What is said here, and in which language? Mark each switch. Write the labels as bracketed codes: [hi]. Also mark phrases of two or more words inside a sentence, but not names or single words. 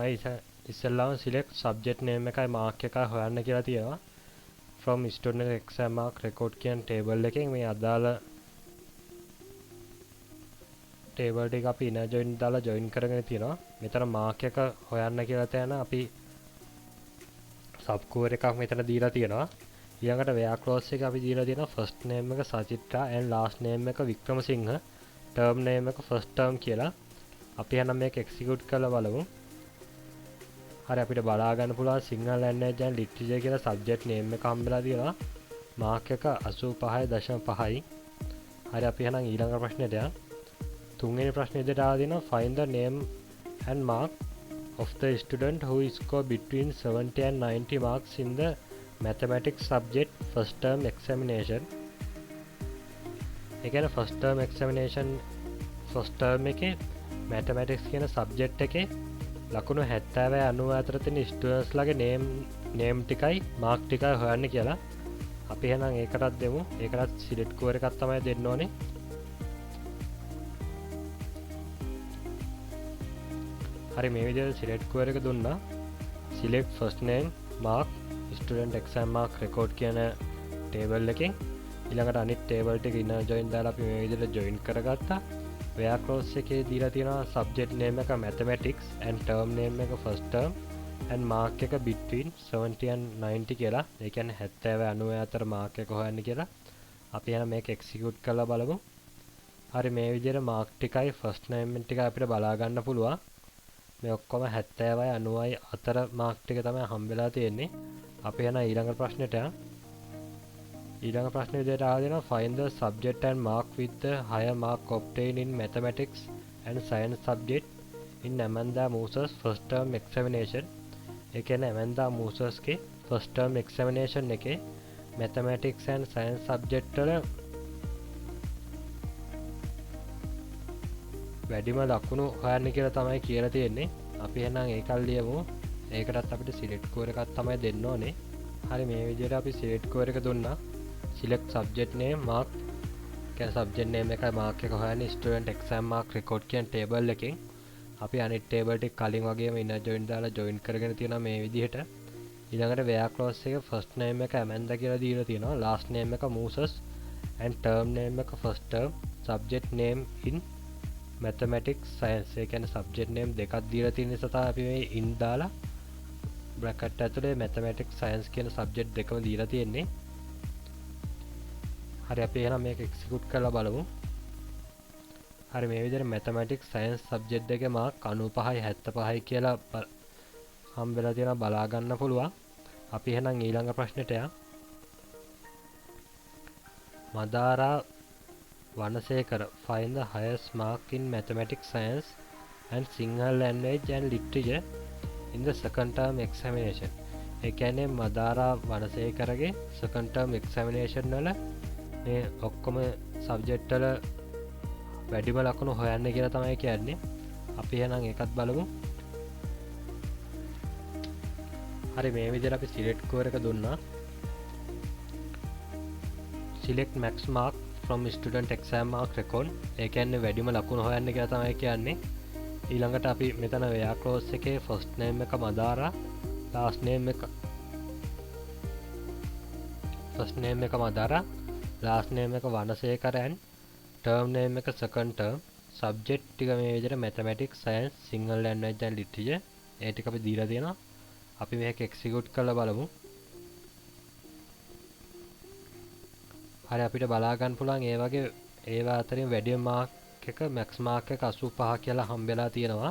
[si] ඉස්සෙල්ලාම [en] select subject name [si] එකයි mark එකයි හොයන්න කියලා තියෙනවා. [en] from student exam mark record [si] කියන table එකෙන් මේ අදාළ table ටික අපි [en] inner join [si] දාලා join කරගෙන තියෙනවා. මෙතන mark එක හොයන්න කියලා තැන අපි sub කුවර එකක් මෙතන දීලා තියෙනවා. ඊළඟට [en] where clause [si] එක අපි දීලා තියෙනවා [en] first name [si] එක සචිත්‍රා and [en] last name [si] එක වික්‍රමසිංහ, [en] term name [si] එක [en] first term [si] කියලා. අපි එහෙනම් මේක එක්සිකියුට් කරලා බලමු. හරි අපිට බලා ගන්න පුළුවන් සිංහල [en] language and literature [si] කියලා [en] subject name [si] එක හම්බෙලා තියෙනවා. මාක් එක 85.5. හරි අපි එහෙනම් ඊළඟ ප්‍රශ්නෙට යමු. තුන්වෙනි ප්‍රශ්නේ විදිහට ආවා දෙනවා [en] find the name and mark of the student who score between 70 and 90 marks in the mathematics subject first term examination. [si] ඒ කියන්නේ [en] first term examination first term [si] එකේ mathematics කියන subject එකේ ලකුණු 70 90 අතර තියෙන students ලාගේ name ටිකයි mark ටිකයි හොයන්න කියලා. අපි එහෙනම් ඒකටත් දෙමු. ඒකටත් select කුවර එකක් තමයි දෙන්න ඕනේ. හරි මේ විදිහට select කුවර එක දුන්නා. [en] select first name mark student exam mark record කියන table [si] එකෙන් ඊළඟට අනිත් [en] table ටික inner join [si] දාලා අපි මේ විදිහට [en] join කරගත්තා. where clause [si] එකේ දීලා තියෙනවා [en] subject name එක mathematics and term name එක first term and mark එක between 70 and 90 කියලා. [si] ඒ කියන්නේ 70 90 අතර mark එක හොයන්න කියලා. අපි එහෙනම් මේක execute කරලා බලමු. හරි මේ විදිහට mark ටිකයි [en] first name [si] ටිකයි අපිට බලා ගන්න පුළුවන්. මේ ඔක්කොම 70යි 90යි අතර mark ටික තමයි හම්බෙලා තියෙන්නේ. අපි එහෙනම් ඊළඟ ප්‍රශ්නෙට යමු. ඊළඟ ප්‍රශ්නේ විදිහට ආවා දෙනවා [en] find the subject and mark with the higher mark obtained in mathematics and science subject in Amanda Moose's first term examination. [si] ඒ කියන්නේ Amanda Moose'ස්ගේ [en] first term examination [si] එකේ [en] mathematics and science subject [si] වල වැඩිම ලකුණු හොයන්න කියලා තමයි කියලා තියෙන්නේ. අපි එහෙනම් ඒකල් ලියමු. ඒකටත් අපිට select කුවර එකක් තමයි දෙන්න ඕනේ. හරි මේ විදිහට අපි select කුවර එක දුන්නා. [en] select subject name mark [si] කියන [en] subject name [si] එකයි mark එක හොයන්නේ [en] student exam mark record [si] කියන table එකෙන්. අපි අනිත් table ටික කලින් වගේම [en] inner join [si] දාලා join කරගෙන තියෙනවා මේ විදිහට. ඊළඟට [en] where clause [si] එක [en] first name [si] එක Amanda කියලා දීලා තියෙනවා. [en] last name එක Moses and term name එක first term subject name in mathematics science. [si] ඒ කියන්නේ [en] subject name [si] දෙකක් දීලා තියෙන නිසා තමයි අපි මේ in දාලා bracket ඇතුලේ [en] mathematics science [si] කියන subject දෙකම දීලා තියෙන්නේ. හරි අපි එහෙනම් මේක එක්සිකියුට් කරලා බලමු. හරි මේ විදිහට [en] mathematics science subject [si] එකේ මාක් 95යි 75යි කියලා හම්බෙලා තියෙනවා බලා ගන්න පුළුවන්. අපි එහෙනම් ඊළඟ ප්‍රශ්නෙට යමු. [en] මදාරා වනසේකර find the highest mark in mathematics science and Sinhala language and literature in the second term examination. [si] ඒ කියන්නේ මදාරා වනසේකරගේ [en] second term examination [si] වල මේ ඔක්කොම සබ්ජෙක්ට් වල වැඩිම ලකුණු හොයන්න කියලා තමයි කියන්නේ. අපි එහෙනම් ඒකත් බලමු. හරි මේ විදිහට අපි [en] select score [si] එක දුන්නා. [en] select max mark from student exam mark record. [si] ඒ කියන්නේ වැඩිම ලකුණු හොයන්න කියලා තමයි කියන්නේ. ඊළඟට අපි මෙතන [en] where clause [si] එකේ [en] first name [si] එක මදාරා, [en] last name එක first name එක මදාරා, last name එක වනසේකර and term name එක second term, subject ටික [si] මේ විදිහට [en] mathematics science Sinhala language and literature [si] ඒ ටික අපි දීලා තියෙනවා. අපි මේක execute කරලා බලමු. හරි අපිට බලා ගන්න පුළුවන් ඒ වගේ ඒවා අතරින් වැඩිම මාක් එක [en] max mark [si] එක 85 කියලා හම්බෙලා තියෙනවා.